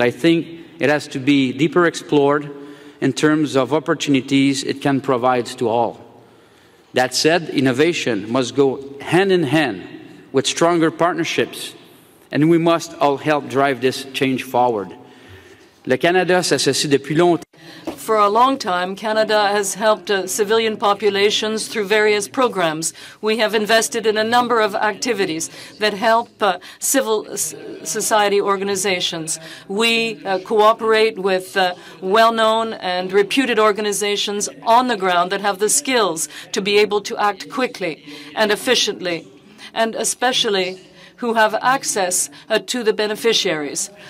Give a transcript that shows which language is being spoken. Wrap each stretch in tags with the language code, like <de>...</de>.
<en>I think it has to be deeper explored in terms of opportunities it can provide to all. That said, innovation must go hand in hand with stronger partnerships, and we must all help drive this change forward.</en> <fr>Le Canada s'associe depuis longtemps.</fr> <en>For a long time, Canada has helped civilian populations through various programs. We have invested in a number of activities that help civil society organizations. We cooperate with well-known and reputed organizations on the ground that have the skills to be able to act quickly and efficiently, and especially who have access to the beneficiaries.</en>